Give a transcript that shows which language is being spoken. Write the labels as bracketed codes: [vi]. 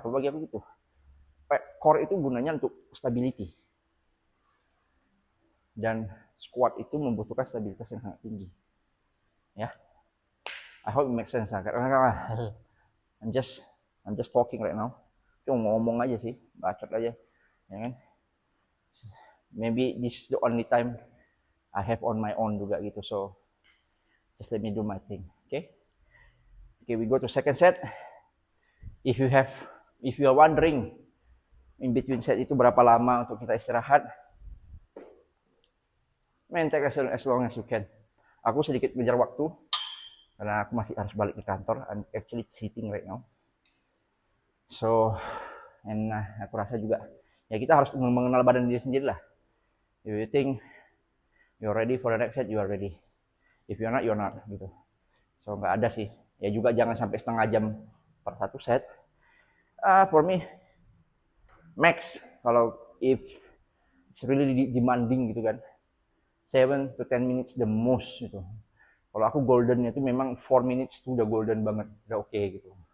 [id] Kalau bagi aku gitu, core itu gunanya untuk stability, dan squat itu membutuhkan stabilitas yang sangat tinggi. [en] Ya, I hope it makes sense. [id] Karena [en] I'm just talking right now. [id] Cuma ngomong aja sih, bacot aja, ya kan. [en] Maybe this is the only time I have on my own [id] juga gitu. [en] So just let me do my thing. Okay, we go to second set. If you are wondering in between set [id] itu berapa lama untuk kita istirahat, [en] take as long as you can. [id] Aku sedikit ngejar waktu karena aku masih harus balik ke kantor. [en] I'm actually sitting right now. [id] So, and aku rasa juga ya kita harus mengenal badan diri sendiri lah. [en] If you think you're ready for the next set, you are ready. If you're not, you're not [id] gitu. So nggak ada sih. Ya juga jangan sampai setengah jam per satu set. [en] For me, max kalau if it's really demanding [id] gitu kan, [en] 7 to 10 minutes the most gitu. [id] Kalau aku goldennya itu memang 4 minutes itu udah golden banget, udah oke gitu.